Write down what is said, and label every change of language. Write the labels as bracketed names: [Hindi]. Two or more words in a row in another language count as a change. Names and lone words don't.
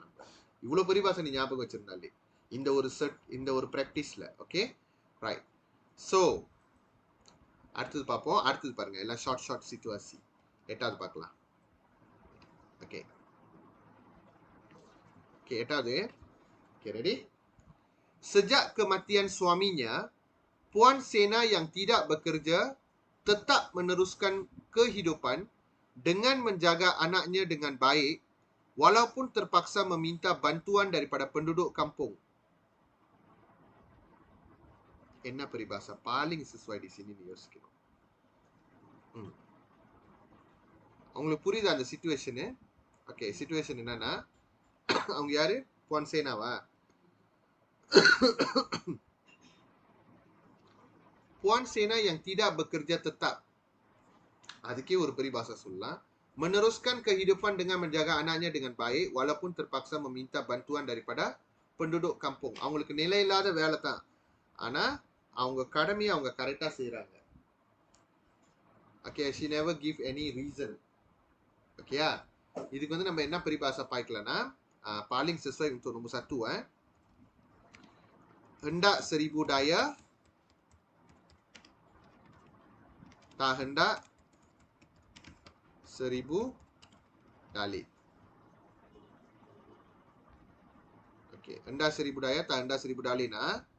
[Tamil] நம்ம இவ்வளவு பரிபாஷா நீ ஞாபகம் வச்சிருந்தாலே இந்த ஒரு செட், இந்த ஒரு பிராக்டிஸ்ல. [English] okay right. [Tamil] சோ அடுத்தது பார்ப்போம். அடுத்தது பாருங்க, எல்லாம் [English] short short situation. [Tamil] 8வது பார்க்கலாம். ஓகே ஓகே 8வது. [English] okay ready. [Malay] Sejak kematian suaminya, Puan Sena yang tidak bekerja tetap meneruskan kehidupan dengan menjaga anaknya dengan baik walaupun terpaksa meminta bantuan daripada penduduk kampung. [Tamil] என்ன [Malay] peribahasa paling sesuai di sini [Tamil] யோசிக்கணும். உங்களுக்கு புரியுதா அந்த சிச்சுவேஷனு? ஓகே சிச்சுவேஷன் என்னன்னா, அவங்க யாரு? புவான் சேனாவா? [Malay] Puan Sena yang tidak bekerja tetap, [Tamil] அதுக்கே ஒரு பரிபாஷா சொல்லலாம். [Malay] Meneruskan kehidupan dengan menjaga anaknya dengan baik walaupun terpaksa meminta bantuan daripada penduduk kampung. [Tamil] அவங்களுக்கு நிலை இல்லாத வேலை தான், ஆனா அவங்க கடமையை அவங்க கரெக்டா செய்யறாங்க. [English] ஓகே she never give any reason. [Tamil] ஓகேயா? இதுக்கு வந்து நம்ம என்ன பரிபாஷா பாய்க்கலன்னா, [Malay] paling sesuai untuk nombor 1 hendak 1000 daya, tak hendak 1000 dalih. Okey, hendak 1000 daya, tak hendak 1000 dalih nah.